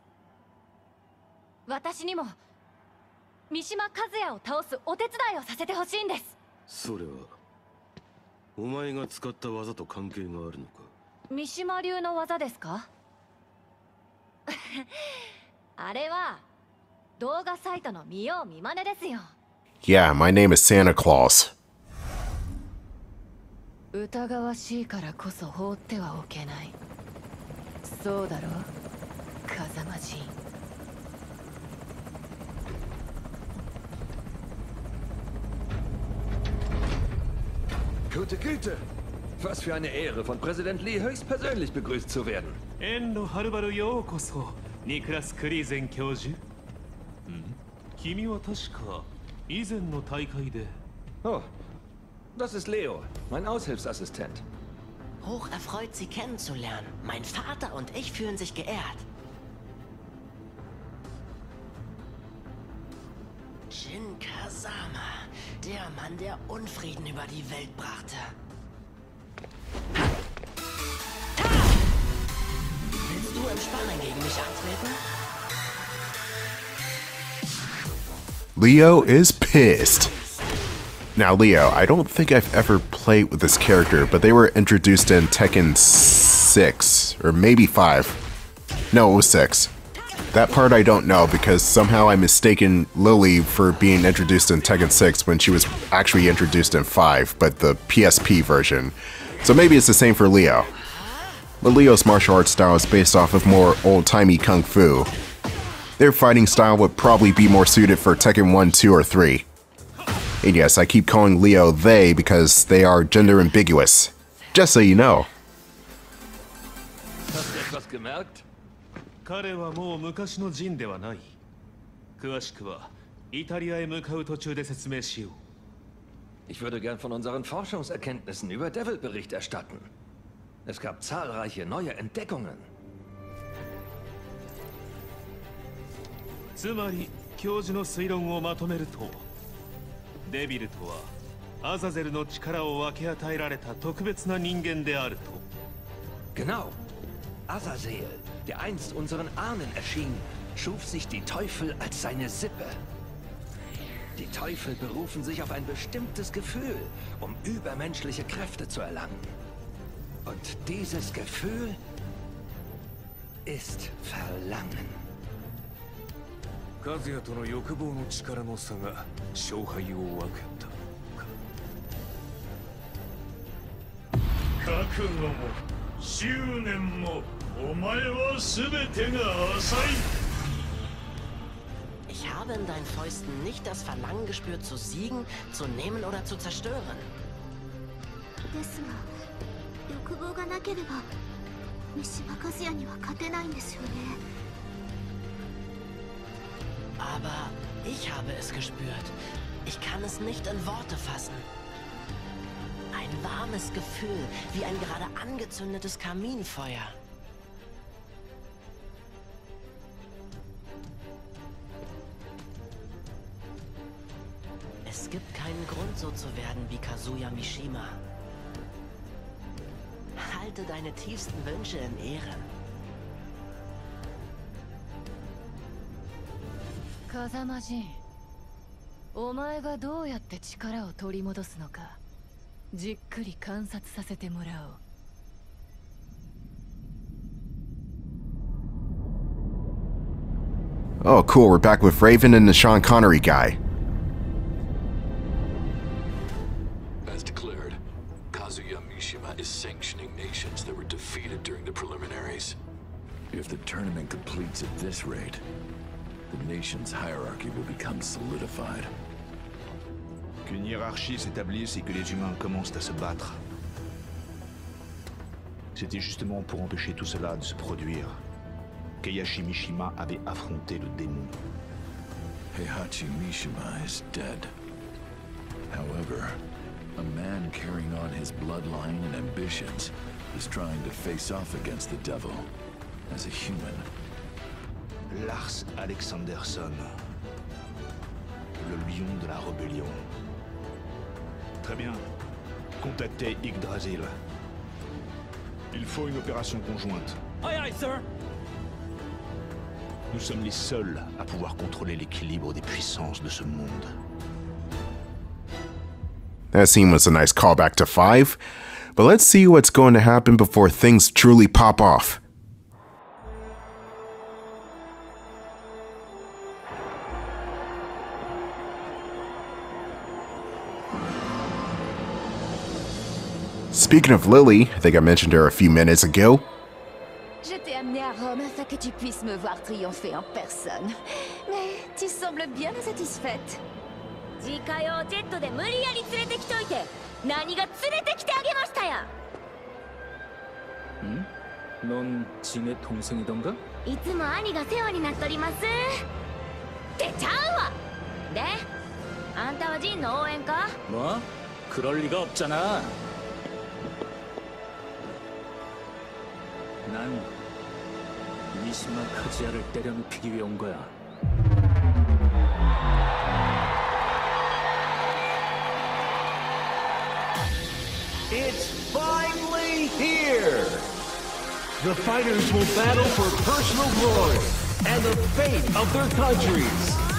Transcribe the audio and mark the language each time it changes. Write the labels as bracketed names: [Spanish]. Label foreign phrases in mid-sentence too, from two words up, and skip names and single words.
[Japanese] 私にも三島和也を倒すお手伝いをさせてほしいんです。それはお前が使った技と関係があるのか。三島流の技ですか？あれは動画サイトの見よう見まねですよ。 [English] Yeah, my name is Santa Claus. [Japanese] 疑わしいからこそ放ってはおけない。そうだろう、風間陣。 [German] Gute Güte! Was für eine Ehre, von Präsident Lee höchstpersönlich begrüßt zu werden. [Japanese] 遠路はるばるようこそ, Niklas Kriesen教授。君は確か以前の大会で。 [German] Oh, das ist Leo, mein Aushilfsassistent. Hoch erfreut, Sie kennenzulernen. Mein Vater und ich fühlen sich geehrt. Jin Kazama, der Mann, der Unfrieden über die Welt brachte. Willst du im Sparring gegen mich antreten? [English] Leo is pissed. Now, Leo, I don't think I've ever played with this character, but they were introduced in Tekken 6, or maybe 5. No, it was 6. That part I don't know, because somehow I mistaken Lily for being introduced in Tekken 6 when she was actually introduced in 5, but the PSP version. So maybe it's the same for Leo. But Leo's martial arts style is based off of more old-timey kung fu. Their fighting style would probably be more suited for Tekken 1, 2, or 3. And yes, I keep calling Leo they because they are gender ambiguous. Just so you know. [German] Hast du etwas gemerkt? [Japanese] 彼はもう昔のジンではない。詳しくはイタリアへ向かう途中で説明しよう。 [German] Ich würde gern von unseren Forschungserkenntnissen über Devil Bericht erstatten. Es gab zahlreiche neue Entdeckungen. [Japanese] つまり教授の推論をまとめると、デビルとはアザゼルの力を分け与えられた特別な人間であると。 [German] Genau. Azazel, der einst unseren Ahnen erschien, schuf sich die Teufel als seine Sippe. Die Teufel berufen sich auf ein bestimmtes Gefühl, um übermenschliche Kräfte zu erlangen. Und dieses Gefühl ist Verlangen. [Japanese] 和也との欲望の力の差が勝敗を分けた覚悟も執念もお前は全てが浅い。 [German] Ich habe in deinen Fäusten nicht das Verlangen gespürt, zu siegen, zu nehmen oder zu zerstören. [Japanese] ですが、欲望がなければ三島和也には勝てないんですよね。 [German] Aber ich habe es gespürt. Ich kann es nicht in Worte fassen. Ein warmes Gefühl, wie ein gerade angezündetes Kaminfeuer. Es gibt keinen Grund, so zu werden wie Kazuya Mishima. Halte deine tiefsten Wünsche in Ehren. [Japanese] 風間仁、お前がどうやって力を取り戻すのか、じっくり観察させてもらおう。 [English] Oh, cool. We're back with Raven and the Sean Connery guy. As declared, Kazuya Mishima is sanctioning nations that were defeated during the preliminaries. If the tournament completes at this rate, the nation's hierarchy will become solidified. [French] Qu'une hiérarchie s'établisse et que les humains commencent à se battre. C'était justement pour empêcher tout cela de se produire qu'Eiichi Mishima avait affronté le démon. [English] Heihachi Mishima is dead. However, a man carrying on his bloodline and ambitions is trying to face off against the devil as a human. [French] Lars Alexanderson, le lion de la rébellion. Très bien. Contactez Yggdrasil. Il faut une opération conjointe. [English] Aye, aye, sir. [French] Nous sommes les seuls à pouvoir contrôler l'équilibre des puissances de ce monde. [English] That scene was a nice callback to 5, but let's see what's going to happen before things truly pop off. Speaking of Lily, I think I mentioned her a few minutes ago. [French] Je t'ai amené à Rome afin que tu puisses me voir triompher en personne. Mais tu sembles bien satisfaite. [Japanese] 自家用ジェットで無理やり連れてきといて、何が連れてきてあげましたや。ん? [Korean] 넌 진의 동생이던가? [Japanese] いつも兄が世話になっております。ってちゃうわ。で、あんたはジンの応援か? [Korean] 뭐? 그럴 리가 없잖아. 난 미시마 카즈야를 때려눕히기 위해 온 거야. [English] It's finally here! The fighters will battle for personal glory and the fate of their countries.